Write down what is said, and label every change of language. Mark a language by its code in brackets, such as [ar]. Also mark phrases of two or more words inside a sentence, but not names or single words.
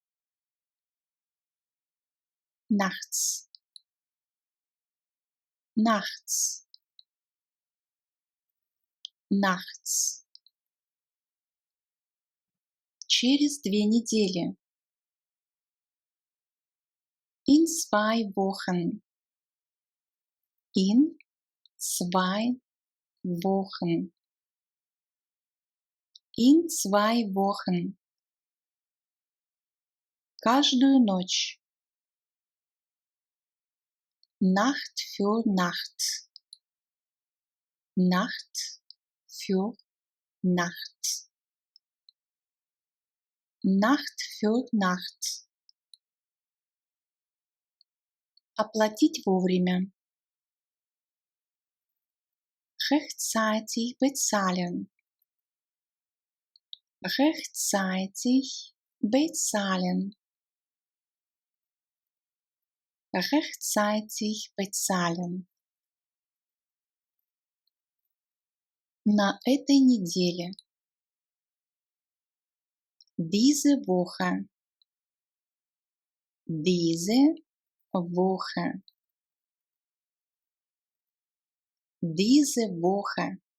[de] Nachts. Nachts. Nachts. [ru] Через 2 недели. [de] In 2 Wochen. In 2 Wochen. In 2 Wochen. [ru] Каждую ночь. [de] Nacht für Nacht. Nacht für Nacht. Nacht für Nacht. [ru] Оплатить вовремя. [de] Rechtzeitig bezahlen. Rechtzeitig bezahlen. Rechtzeitig bezahlen. [ru] На этой неделе. [de] Diese Woche. Diese Woche. Diese Woche.